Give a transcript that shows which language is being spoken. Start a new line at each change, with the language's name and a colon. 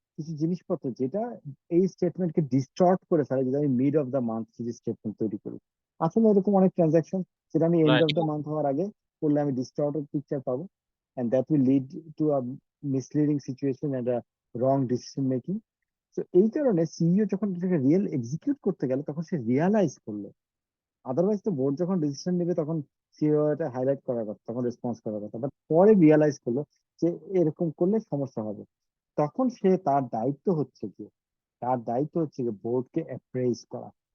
Bangla: কিছু জিনিসপত্র যেটা এই স্টেটমেন্টকে ডিস্টর্ট করে ফেলে, যদি আমি মিড অফ দ্য মান্থ যদি স্টেটমেন্ট তৈরি করি। আসলে এরকম অনেক ট্রানজাকশন যেটা আমি and right. Of the month হওয়ার আগে করলে আমি ডিস্টর্টেড পিকচার পাবো,
English: and that will lead to a misleading situation and a wrong decision making.
Bangla: তো এই কারণে সিইও যখন এটাকে রিয়েল এক্সিকিউট করতে গেল তখন সে রিয়ালাইজ করলো, আদারওয়াইজ তো বোর্ড যখন ডিসিশন নেবে তখন সিইও এটা হাইলাইট করার কথা, তখন রেসপন্স করার কথা, বাট পরে রিয়ালাইজ করলো যে এরকম করলে সমস্যা হবে। তখন সে তার দায়িত্ব হচ্ছে কি, তার দায়িত্ব হচ্ছে কি বোর্ডকে অ্যাপ্রেজ করা।